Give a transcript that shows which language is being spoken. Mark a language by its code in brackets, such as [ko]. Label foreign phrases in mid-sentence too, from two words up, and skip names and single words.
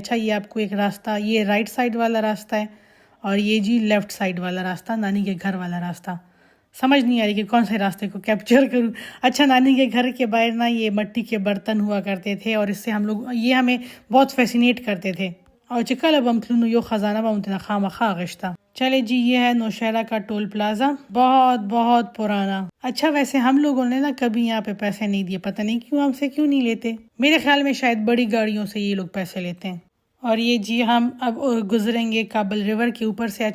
[ur] اچھا، یہ آپ کو ایک راستہ، یہ [en] right side [ur] والا راستہ ہے، اور یہ جی [en] left side [ur] والا راستہ، نانی کے گھر والا راستہ۔ سمجھ نہیں آ رہی کہ کون سے راستے کو کیپچر کروں۔ اچھا، نانی کے گھر کے باہر نا یہ مٹی کے برتن ہوا کرتے تھے، اور اس سے ہم لوگ یہ ہمیں بہت فیسینیٹ کرتے تھے، اور چکل اب ہم تلونو یو خزانہ بمتنا خامخا غشتا۔ چلے جی، یہ ہے نوشہرہ کا ٹول پلازا، بہت بہت پرانا۔ اچھا، ویسے ہم لوگوں نے نا کبھی یہاں پہ پیسے نہیں دیے، پتہ نہیں کیوں ہم سے کیوں نہیں لیتے، میرے خیال میں شاید بڑی گاڑیوں سے یہ لوگ پیسے لیتے ہیں۔ اور یہ جی ہم اب گزریں گے کابل ریور کے اوپر سے۔